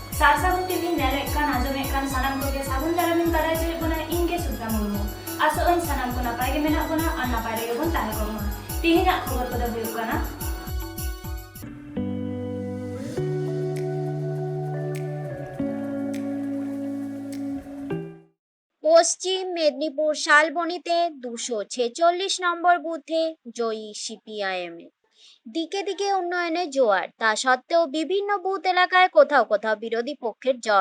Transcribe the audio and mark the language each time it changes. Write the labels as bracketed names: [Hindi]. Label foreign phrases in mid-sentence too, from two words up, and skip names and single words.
[Santali] ᱥᱟᱨᱥᱟᱜᱩᱱ ᱴᱤᱵᱷᱤ ᱧᱮᱞᱮᱫ ᱠᱟᱱ ᱟᱸᱡᱚᱢᱮᱫ ᱠᱟᱱ ᱥᱟᱱᱟᱢ ᱠᱚᱜᱮ ᱥᱟᱹᱜᱩᱱ ᱫᱟᱨᱟᱢᱤᱧ ᱵᱟᱲᱟᱭ ᱦᱚᱪᱚᱭᱮᱫ ᱵᱚᱱᱟ ᱤᱧᱜᱮ ᱥᱩᱫᱽᱨᱟ ᱢᱩᱨᱢᱩ। ᱟᱥᱚᱜ ᱟᱹᱧ ᱥᱟᱱᱟᱢ ᱠᱚ ᱱᱟᱯᱟᱭ ᱜᱮ ᱢᱮᱱᱟᱜ ᱵᱚᱱᱟ ᱟᱨ ᱱᱟᱯᱟᱭ ᱨᱮᱜᱮ ᱵᱚᱱ ᱛᱟᱦᱮᱸ ᱠᱚᱜ ᱢᱟ। ᱛᱮᱦᱮᱧᱟᱜ ᱠᱷᱚᱵᱚᱨ ᱠᱚᱫᱚ ᱦᱩᱭᱩᱜ ᱠᱟᱱᱟ [Bangla] পশ্চিম মেদিনীপুর শালবনীতে 246 নম্বর বুথে জয়ী সিপিআইএম। দিকে দিকে উন্নয়নের জোয়ার, তা সত্ত্বেও বিভিন্ন বুথ এলাকায় কোথাও কোথাও বিরোধী পক্ষের জয়।